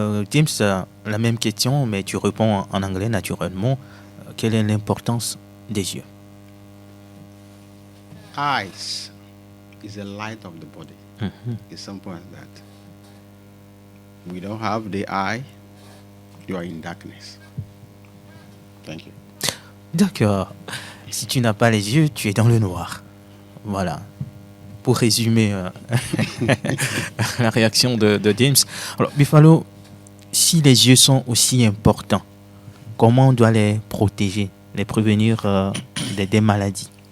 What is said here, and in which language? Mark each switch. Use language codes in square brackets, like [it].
[fr] James, la même question mais tu réponds en anglais naturellement. Quelle est l'importance des yeux? [en] Eyes is the light of the body. It's simple as that. We don't have the eye, you are in darkness. Thank you. [fr] D'accord. Si tu n'as pas les yeux, tu es dans le noir. Voilà. Pour résumer la réaction de James. Alors, Buffalo, si les yeux sont aussi importants, comment on doit les protéger, les prévenir des maladies?